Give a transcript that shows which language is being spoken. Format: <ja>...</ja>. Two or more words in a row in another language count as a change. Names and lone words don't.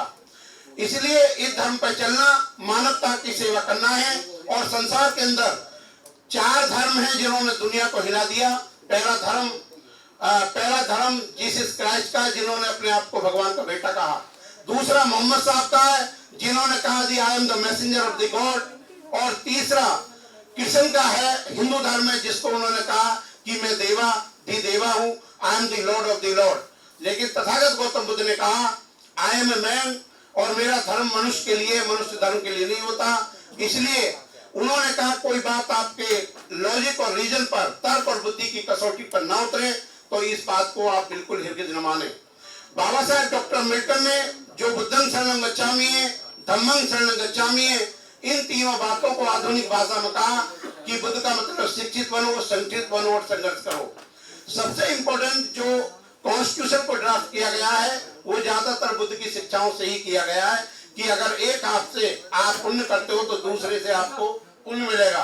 <hi>इसलिए इस धर्म पर चलना मानवता की सेवा करना है। और संसार के अंदर 4 धर्म हैं जिन्होंने दुनिया को हिला दिया। पहला धर्म जीसस क्राइस्ट का है, जिन्होंने अपने आप को भगवान का बेटा कहा। दूसरा मोहम्मद साहब का है, जिन्होंने कहा</hi> <en>The I am the messenger of the God.</en> <hi>और तीसरा कृष्ण का है, हिंदू धर्म है, जिसको उन्होंने कहा कि मैं देवा हूं,</hi> <en>I am the lord of the lord.</en> <hi>लेकिन तथागत गौतम बुद्ध ने कहा</hi> <en>I am a man,</en> <hi>और मेरा धर्म मनुष्य के लिए, मनुष्य धर्म के लिए नहीं होता। इसलिए उन्होंने कहा कोई बात आपके लॉजिक और रीजन पर, तर्क और बुद्धि की कसौटी पर ना उतरे तो इस बात को आप बिल्कुल हरगिज न माने। बाबा साहब डॉक्टर अम्बेडकर ने जो</hi> <pi>बुद्धं शरणं गच्छामि</pi> <hi>है,</hi> <pi>धम्मं शरणं गच्छामि</pi> <hi>है, इन तीनों बातों को आधुनिक भाषा में कहा कि बुद्ध का मतलब शिक्षित बनो, संगठित बनो और संघर्ष करो। सबसे इंपॉर्टेंट जो कॉन्स्टिट्यूशन को ड्राफ्ट किया गया है वो ज्यादातर बुद्ध की शिक्षाओं से ही किया गया है कि अगर एक हाथ से आप पुण्य करते हो तो दूसरे से आपको पुण्य मिलेगा।</hi>